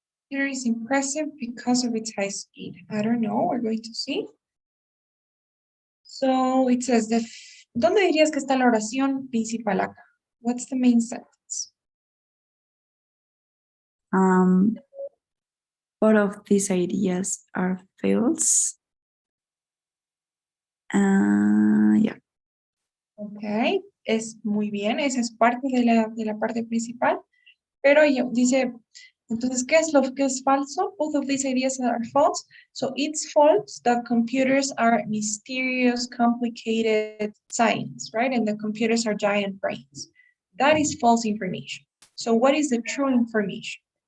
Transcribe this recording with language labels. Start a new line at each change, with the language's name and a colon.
English: Here is impressive because of its high speed. I don't know, we're going to see. So it says,
Spanish: ¿dónde dirías que está la oración principal acá?
English: What's the main sentence? Both of these ideas are false. Yeah.
Spanish: Ok, es muy bien, esa es parte de la parte principal, pero dice, entonces, ¿qué es lo que es falso?
English: Both of these ideas are false. So it's false that computers are mysterious, complicated science, right? And the computers are giant brains. That is false information. So what is the true information?